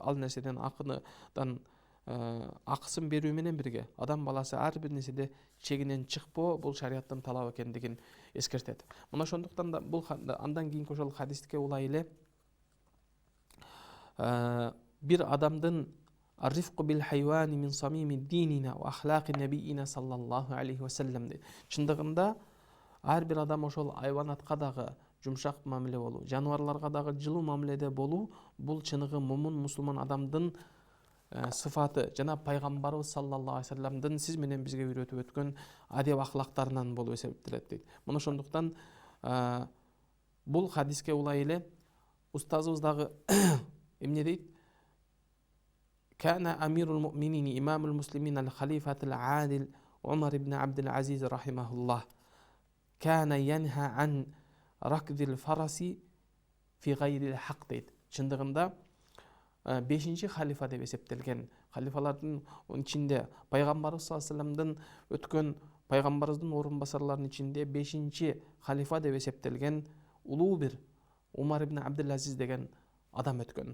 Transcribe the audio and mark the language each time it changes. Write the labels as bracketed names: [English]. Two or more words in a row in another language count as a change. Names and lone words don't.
[Kyrgyz] Ал нерседен акысын берүү менен бирге адам баласы ар бир нерседе чегинен чыкпоо бул шариаттын талабы экендигин эскертет. Мына ошондуктан да бул андан кийинки ошол хадиске улай эле бир адамдын [Arabic] الرفق بالحيوان من صميم ديننا وأخلاق نبينا صلى الله عليه وسلم. [Kyrgyz] Чындыгында ар бир адам ошол айванатка дагы жумшак мамиле болуу, жаныбарларга дагы жылуу мамиледе болуу бул чыныгы мумун мусулман адамдын сыфаты жана пайгамбарыбыз [Arabic] صلى الله عليه وسلم [Kyrgyz] сиз менен бизге үйрөтүп өткөн адеп ахлактарынан болуп эсептелет дейт. Мына ошондуктан бул хадиске улай эле устазыбыз дагы эмне дейт? [Arabic] كان أمير المؤمنين إمام المسلمين الخليفة العادل عمر بن عبد العزيز رحمه الله كان ينهى عن ركض الفرس في غير الحق дейт. [Kyrgyz] Чындыгында 5-чи халифа деп эсептелген халифалардын ичинде пайгамбарыбыз [Arabic] صلى الله عليه وسلم [Kyrgyz] өткөн пайгамбарыбыздын орун басарларынын ичинде 5-чи халифа деп эсептелген улуу бир Умар ибн Абдул Азиз деген адам өткөн.